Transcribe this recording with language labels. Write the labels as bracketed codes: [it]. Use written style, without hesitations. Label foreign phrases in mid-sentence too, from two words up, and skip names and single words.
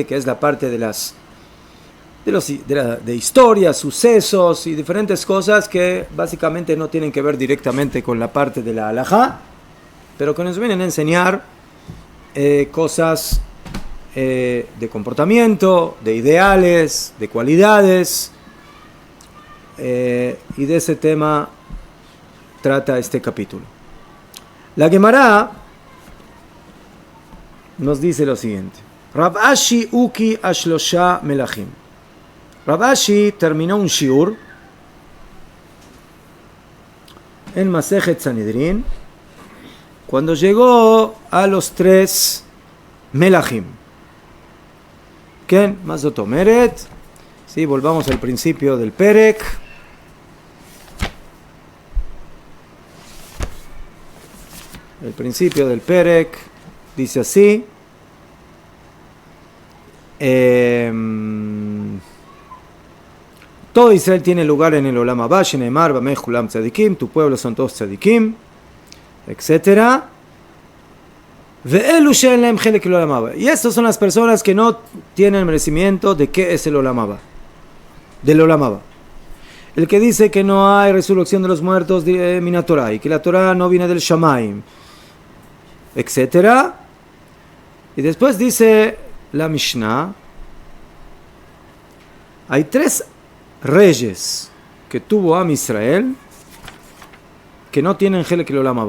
[es] Que es la parte de historia, sucesos y diferentes cosas que básicamente no tienen que ver directamente con la parte de la alajá, pero que nos vienen a enseñar cosas de comportamiento, de ideales, de cualidades, y de ese tema trata este capítulo. La Gemara nos dice lo siguiente: [arc] Rav Ashi אוקי אשלשה מלכים. [es] Rav Ashi terminó un shiur en Masejet Sanedrin cuando llegó a los 3 melachim. ¿Quién? [he] מה זאת אומרת. [es] Sí, volvamos al principio del Perek. El principio del Perek dice así: todo Israel tiene lugar en el [he] עולם הבא שנאמר במי כולם צדיקים, [es] tu pueblo son todos tzadikim, etc. [he] ואלו שאין להם חלק אל עולם הבא. [es] Y estas son las personas que no tienen merecimiento de qué es el [he] עולם הבא, [es] del [he] עולם הבא. [es] El que dice que no hay resurrección de los muertos [he] מן התורה, [es] y que la Torah no viene del Shamaim, etc. Y después dice la Mishnah: hay 3 reyes que tuvo Am Israel que no tienen [he] חלק אל עולם הבא.